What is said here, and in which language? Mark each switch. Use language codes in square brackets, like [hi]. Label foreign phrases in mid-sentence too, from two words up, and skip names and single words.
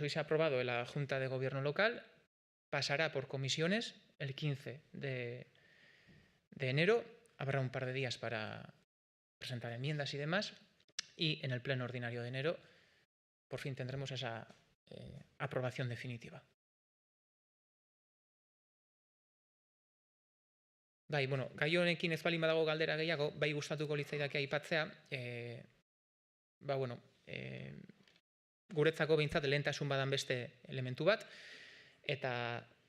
[es] Hoy se ha aprobado en la Junta de Gobierno local, pasará por comisiones el 15 de enero, habrá un par de días para presentar enmiendas y demás, y en el pleno ordinario de enero por fin tendremos esa aprobación definitiva. [eu] Bai, bueno, gai honekin ez baldin badago galdera gehiago, bai gustatuko litzaidake aipatzea, bueno, guretzako behintzat lehentasun badan beste elementu bat, eta